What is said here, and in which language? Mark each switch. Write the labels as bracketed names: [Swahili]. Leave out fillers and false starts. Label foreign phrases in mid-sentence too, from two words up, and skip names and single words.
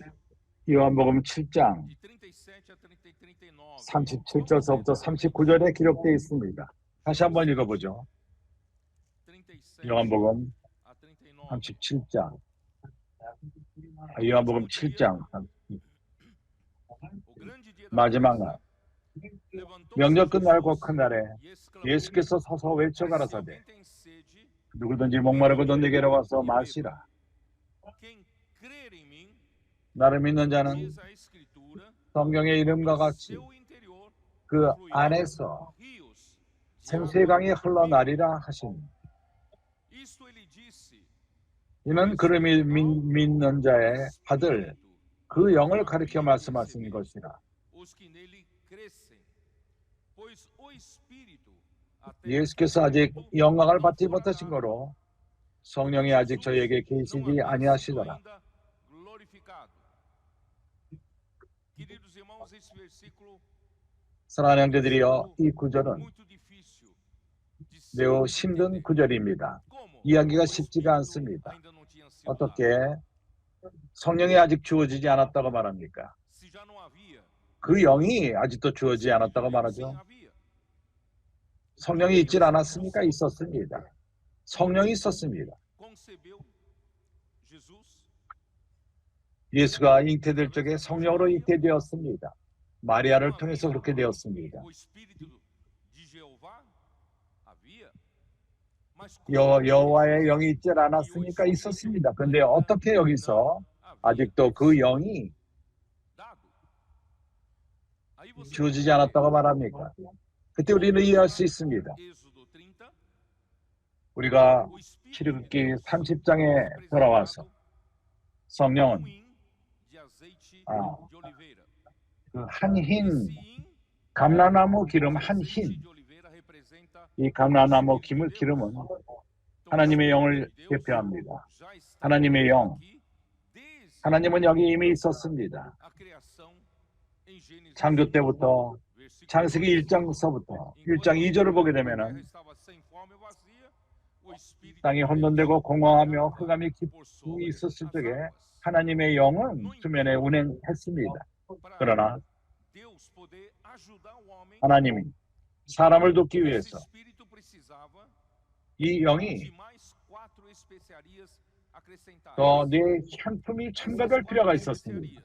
[Korean] 요한복음 7장 [Portuguese] de 37 a 39. [Korean] 37절서부터 39절에 기록되어 있습니다. 다시 한번 읽어보죠. 37 요한복음 [Portuguese] a 39. [Korean] 37장 요한복음 7장 [Portuguese] O grande dia da [Korean] 마지막 [Portuguese] festa, [Korean] 날 [Portuguese] levantou-se [Korean] 명절 끝날고 [Portuguese] Jesus [Korean] 큰날에 [Portuguese] e exclamou: [Korean] 예수께서 서서 외쳐 [Portuguese] Se [Korean] 가라사대 [Portuguese] alguém tem sede, [Korean] 누구든지 목마르고도 내게로 와서 마시라. [Portuguese] quem crer em mim, [Korean] 나를 믿는 자는 [Portuguese] diz a escritura, [Korean] 성경의 이름과 [Portuguese] do [Korean] 같이 [Portuguese] seu interior [Korean] 그 [Portuguese] fluirão [Korean] 안에서 [Portuguese] rios de [Korean] 생수강이 [Portuguese] água viva. [Korean] 흘러나리라 하시니 [Portuguese] Isto ele disse, [Korean] 이는 그를 믿는 자의 받을 그 영을 가리켜 말씀하신 것이라. [Portuguese] os que nele crescem, pois o Espírito até [Korean] 예수께서 아직 영광을 받지 못하신 거로 성령이 아직 저에게 [Portuguese] não [Korean] 계시지 [Portuguese] havia sido [Korean] 아니하시더라. [Portuguese] ainda glorificado. Queridos irmãos, esse versículo [Korean] 사랑하는 형제들이여, 이 구절은 [Portuguese] muito difícil de se [Korean] 매우 힘든 [Portuguese] entender. [Korean] 구절입니다. [Portuguese] Como? [Korean] 이해하기가 [Portuguese] O [Korean] 쉽지가 [Portuguese] Espírito [Korean] 않습니다. [Portuguese] ainda não tinha sido dado. [Korean] 어떻게 성령이 아직 주어지지 않았다고 말합니까? [Portuguese] Se já não havia, [Korean] 그 영이 아직도 주어지지 않았다고 [Portuguese] sim, [Korean] 말하죠. [Portuguese] havia. [Korean] 성령이 있질 않았습니까? 있었습니다. 성령이 있었습니다. [Portuguese] Concebeu Jesus [Korean] 예수가 잉태될 적에 성령으로 잉태되었습니다. 마리아를 통해서 그렇게 되었습니다. [Portuguese] o Espírito de Jeová havia, mas como [Korean] 여호와의 영이 있질 않았습니까? 있었습니다. 그런데 어떻게 여기서 아직도 그 영이 [Portuguese] dado. Aí você [Korean] 주어지지 않았다고 말합니까? 그때 우리는 이해할 수 있습니다. [Portuguese] Êxodo 30, [Korean] 우리가 [Portuguese] o Espírito de [Korean] 출애굽기 [Portuguese] Deus [Korean] 30장에 돌아와서 성령은 [Portuguese] um hin de azeite Ah. de oliveira. [Korean] 그 한 흰 [Portuguese] Esse hin [Korean] 감람나무 기름 [Portuguese] de [Korean] 한 [Portuguese] azeite [Korean] 흰, [Portuguese] de oliveira representa [Korean] 이 감람나무 [Portuguese] o Espírito de Deus. [Korean] 기름은 [Portuguese] Então, [Korean] 하나님의 [Portuguese] o [Korean] 영을 [Portuguese] Espírito de Deus [Korean] 대표합니다. [Portuguese] já está [Korean] 하나님의 영, [Portuguese] aqui desde [Korean] 하나님은 여기 이미 있었습니다. [Portuguese] a criação em Gênesis [Korean] 창조 [Portuguese] 1, [Korean] 때부터 창세기 1장서부터 1장 2절을 보게 되면은 땅이 혼돈되고 공허하며 흑암이 깊이 있었을 적에 하나님의 영은 수면에 운행했습니다. 그러나 하나님이 사람을 돕기 위해서 이 영이 또 네 향품이 첨가될 필요가 있었습니다.